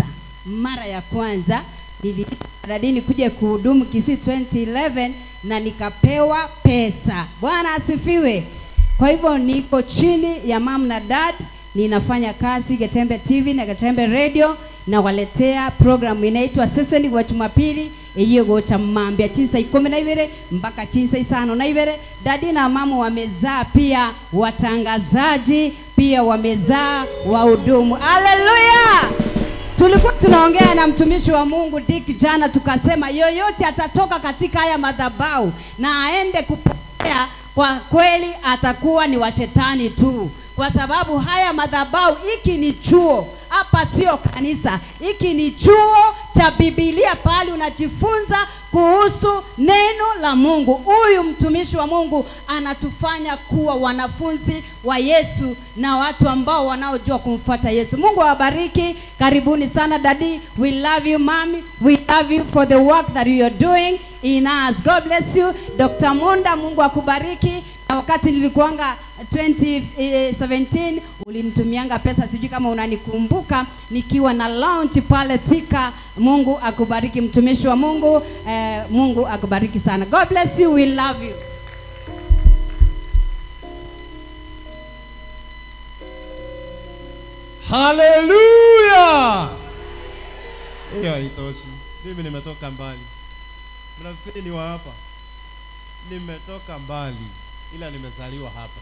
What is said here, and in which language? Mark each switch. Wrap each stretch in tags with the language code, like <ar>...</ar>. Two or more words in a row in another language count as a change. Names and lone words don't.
<sw>Mara ya kwanza nilidadini kuja kuhudumu Kisii 2011 na nikapewa pesa. Bwana asifiwe. Kwa hivyo niko chini ya mom na dad, ninafanya kazi Getembe TV na Getembe Radio, na waletea program inaitwa Seseni wa Jumapili</sw> <guz>iyo gocha mambia chinsa 12</guz> <sw>mpaka chinsa 5. Dadi na mamu wamezaa pia watangazaji, pia wamezaa wahudumu. Haleluya. Tulikuwa tunaongea na mtumishi wa Mungu Dick jana, tukasema yoyote atatoka katika haya madhabahu na aende kupokea, kwa kweli atakuwa ni wa shetani tu, kwa sababu haya madhabahu hiki ni chuo hapa sio kanisa, hiki ni chuo cha Biblia, pale unajifunza kuhusu neno la Mungu. Huyu mtumishi wa Mungu anatufanya kuwa wanafunzi wa Yesu na watu ambao wanaojua kumfuata Yesu. Mungu awabariki. Karibuni sana daddy.</sw> <en>We love you mommy. We love you for the work that you are doing in us. God bless you.</en> <sw>Dr. Monda, Mungu akubariki. Na wakati nilikuanga 2017 ulinitumianga pesa, sijui kama unanikumbuka, nikiwa na launch pale Thika. Mungu akubariki mtumishi wa Mungu. Mungu akubariki sana.</sw> <en>God bless you. We love you. Hallelujah.</en> <sw>Hiyo haitoshi. Mimi nimetoka mbali. Mnafikiri ni wa hapa? Nimetoka mbali, ila nimezaliwa hapa.</sw>